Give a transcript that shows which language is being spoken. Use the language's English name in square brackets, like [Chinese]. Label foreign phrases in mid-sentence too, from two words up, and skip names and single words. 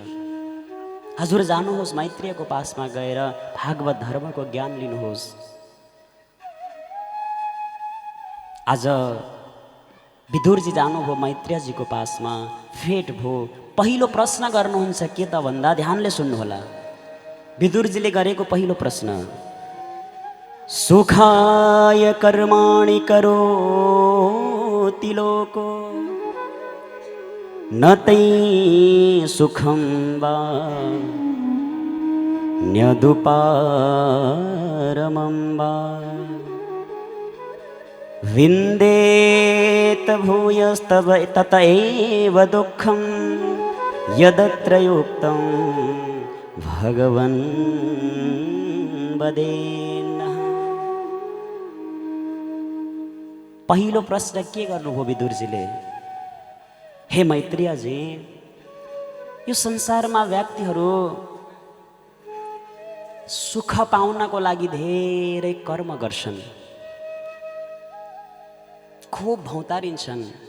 [Nepali] हजुर जानुहोस्, मैत्रेयको पासमा गएर भागवत धर्मको ज्ञान लिनुहोस्। आज विदुरजी जानुभयो मैत्रेयजीको पासमा, भेट भयो। पहिलो प्रश्न गर्नुहुन्छ के त भन्दा, ध्यानले सुन्नुहोला। विदुरजीले गरेको पहिलो प्रश्न, [Sanskrit] सुखाय कर्माणि करोति लोको न तै सुखं वा न्यदुपारमं वा, विन्देत भूयस्तव तत एव दुःखं यदत्र युक्तं भगवन् वदेन। [Nepali] पहिलो प्रश्न के गर्नुभयो विदुरजीले? हे मैत्रेयजी, यो संसारमा व्यक्तिहरू सुख पाउनको लागि धेरै कर्म गर्छन्, खूब भौतारिन्छन्।